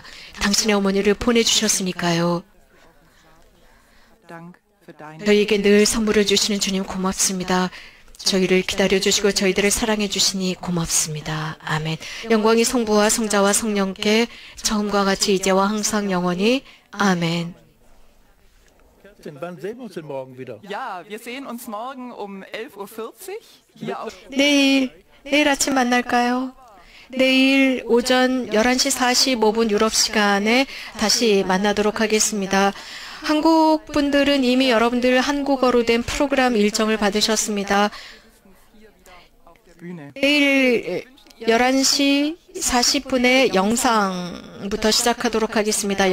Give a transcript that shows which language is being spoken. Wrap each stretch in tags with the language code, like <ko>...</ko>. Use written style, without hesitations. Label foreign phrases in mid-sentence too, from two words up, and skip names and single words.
<ko>당신의 어머니를 보내주셨으니까요. 저희에게 늘 선물을 주시는 주님 고맙습니다. 저희를 기다려주시고 저희들을 사랑해주시니 고맙습니다. 아멘. 영광이 성부와 성자와 성령께 처음과 같이 이제와 항상 영원히 아멘.</ko> <de>Ja, wir sehen uns morgen um 11:40 Uhr hier auf</de> <ko>내일 아침 만날까요? 내일 오전 11시 45분 유럽 시간에 다시 만나도록 하겠습니다. 한국 분들은 이미 여러분들 한국어로 된 프로그램 일정을 받으셨습니다. 내일 11시 40분에 영상부터 시작하도록 하겠습니다.</ko>